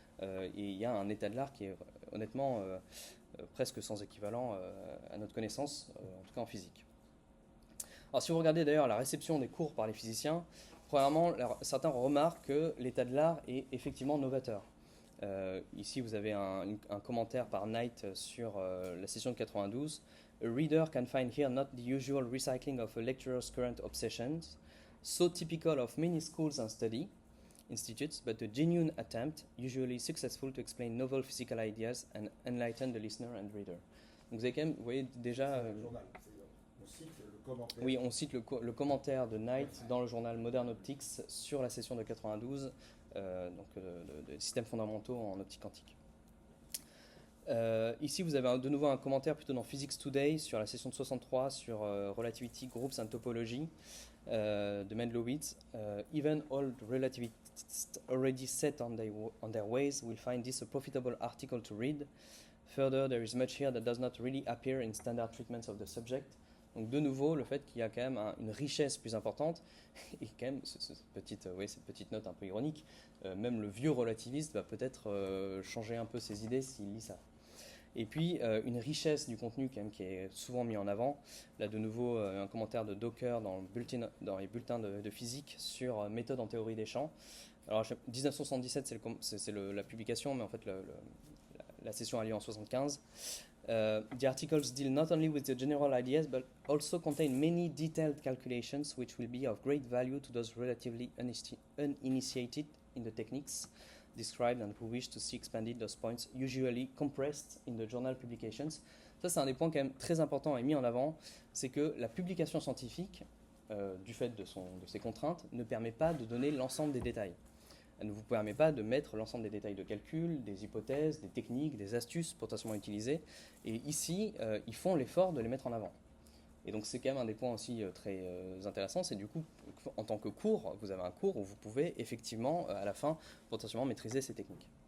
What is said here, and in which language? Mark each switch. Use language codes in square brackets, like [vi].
[fr] Et il y a un état de l'art qui est honnêtement presque sans équivalent à notre connaissance, en tout cas en physique. Alors si vous regardez d'ailleurs la réception des cours par les physiciens, premièrement, certains remarquent que l'état de l'art est effectivement novateur. Ici, vous avez un commentaire par Knight sur la session de 92. [en] A reader can find here not the usual recycling of a lecturer's current obsessions, so typical of many schools and study institutes, but a genuine attempt, usually successful, to explain novel physical ideas and enlighten the listener and reader. [fr] Donc vous avez quand même, vous voyez déjà... Le journal, on cite le commentaire. Oui, on cite le commentaire de Knight dans le journal Modern Optics sur la session de 92, de systèmes fondamentaux en optique quantique. Ici, vous avez de nouveau un commentaire plutôt dans Physics Today sur la session de 63 sur Relativity, Groups and Topology de Mendlowitz. [en] Even old relativists already set on their ways will find this a profitable article to read. Further, there is much here that does not really appear in standard treatments of the subject. [fr] Donc de nouveau, le fait qu'il y a quand même une richesse plus importante, et quand même cette petite note un peu ironique, même le vieux relativiste va peut-être changer un peu ses idées s'il lit ça. Et puis une richesse du contenu quand même qui est souvent mis en avant. Là de nouveau un commentaire de Docker dans les bulletins de physique sur méthode en théorie des champs. Alors 1977 c'est la publication, mais en fait la session a lieu en 75. [en] The articles deal not only with the general ideas, but also contain many detailed calculations which will be of great value to those relatively uninitiated in the techniques described and who wish to see expanded those points, usually compressed in the journal publications. [fr] Ça, c'est un des points quand même très importants et mis en avant, c'est que la publication scientifique, du fait de ses contraintes, ne permet pas de donner l'ensemble des détails. Elle ne vous permet pas de mettre l'ensemble des détails de calcul, des hypothèses, des techniques, des astuces potentiellement utilisées. Et ici, ils font l'effort de les mettre en avant. Et donc c'est quand même un des points aussi très intéressants, c'est du coup, en tant que cours, vous avez un cours où vous pouvez effectivement, à la fin, potentiellement maîtriser ces techniques.